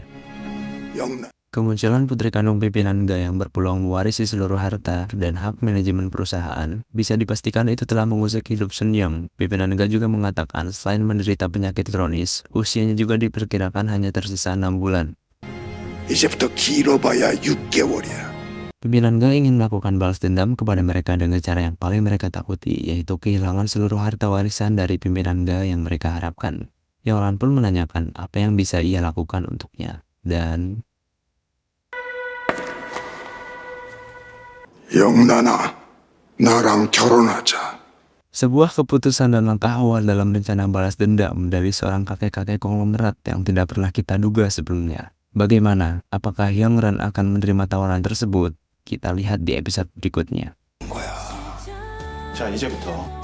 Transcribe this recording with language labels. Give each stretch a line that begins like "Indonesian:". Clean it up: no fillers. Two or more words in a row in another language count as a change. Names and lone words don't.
Indonesian: Kemunculan putri kandung pimpinan Ga yang berpeluang mewarisi seluruh harta dan hak manajemen perusahaan bisa dipastikan itu telah mengusik hidup Sun Yong. Pimpinan Ga juga mengatakan selain menderita penyakit kronis, usianya juga diperkirakan hanya tersisa 6 bulan.
Korean: 이제부터 길어봐야 6개월이야.
Indonesian: Pimpinan Ga ingin melakukan balas dendam kepada mereka dengan cara yang paling mereka takuti, yaitu kehilangan seluruh harta warisan dari pimpinan Ga yang mereka harapkan. Yongran pun menanyakan apa yang bisa ia lakukan untuknya. Dan
Korean: 영란아, 나랑 결혼하자.
Indonesian: sebuah keputusan dan langkah awal dalam rencana balas dendam dari seorang kakek-kakek konglomerat yang tidak pernah kita duga sebelumnya. Bagaimana? Apakah Yongran akan menerima tawaran tersebut? Kita lihat di episode berikutnya.
Korean: 자, 이제부터